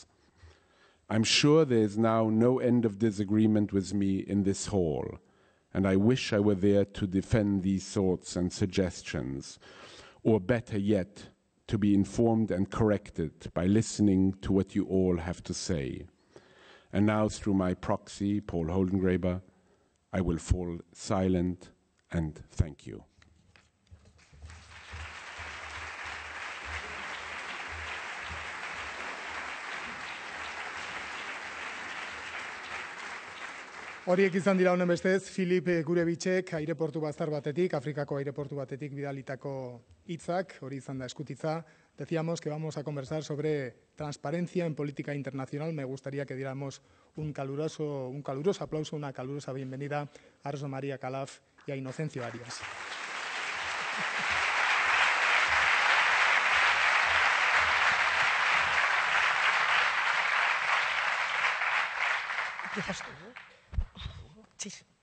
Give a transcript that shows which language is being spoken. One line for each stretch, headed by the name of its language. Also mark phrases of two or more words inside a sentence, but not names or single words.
English: I'm sure there is now no end of disagreement with me in this hall, and I wish I were there to defend these thoughts and suggestions, or better yet, to be informed and corrected by listening to what you all have to say. And now, through my proxy, Paul Holdengräber, I will fall silent and thank you.
Basque: Horiek izan dira honen bestez, Filip Gurevitxek aireportu bazar batetik, Afrikako aireportu batetik bidalitako hitzak, hori izan da eskutitza.
Spanish: Decíamos que vamos a conversar sobre transparencia en política internacional. Me gustaría que diéramos un caluroso aplauso, una calurosa bienvenida a Rosa María Calaf y a Inocencio Arias. Sí.